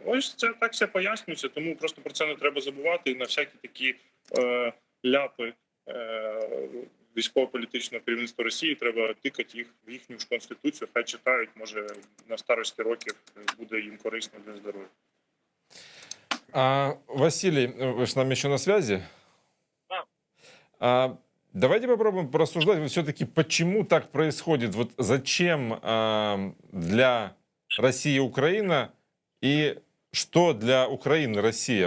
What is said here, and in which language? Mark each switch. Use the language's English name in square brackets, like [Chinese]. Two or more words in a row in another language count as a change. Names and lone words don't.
[Ukrainian] Ось це так все пояснюється, тому просто про це не треба забувати. І на всякі такі ляпи військово-політичного керівництва Росії треба тикати їх в їхню ж конституцію. Хай читають, може на старості років буде їм корисно для здоров'я. [Russian] Василий, вы с нами еще на связи? Да. Давайте попробуем порассуждать все-таки, почему так происходит. Вот зачем для России Украина и что для Украины Россия?